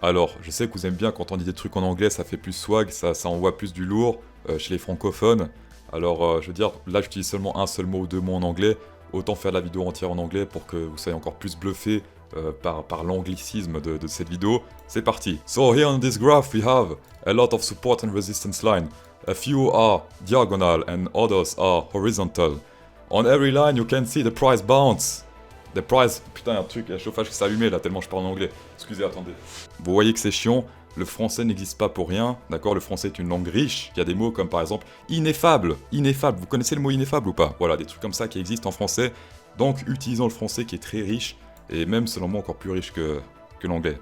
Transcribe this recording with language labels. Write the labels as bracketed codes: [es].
[fr] Alors, je sais que vous aimez bien quand on dit des trucs en anglais, ça fait plus swag, ça envoie plus du lourd chez les francophones. Alors, je veux dire, là j'utilise seulement un seul mot ou deux mots en anglais, autant faire la vidéo entière en anglais pour que vous soyez encore plus bluffé par l'anglicisme de cette vidéo. C'est parti. [en] So here on this graph we have a lot of support and resistance line. A few are diagonal and others are horizontal. On every line you can see the price bounce. The price... [fr] Putain, un truc, il y a un chauffage qui s'est allumé là, tellement je parle en anglais. Excusez, attendez. Vous voyez que c'est chiant, le français n'existe pas pour rien, d'accord? Le français est une langue riche, il y a des mots comme par exemple ineffable, ineffable. Vous connaissez le mot ineffable ou pas? Voilà, des trucs comme ça qui existent en français. Donc utilisons le français qui est très riche, et même selon moi encore plus riche que l'anglais.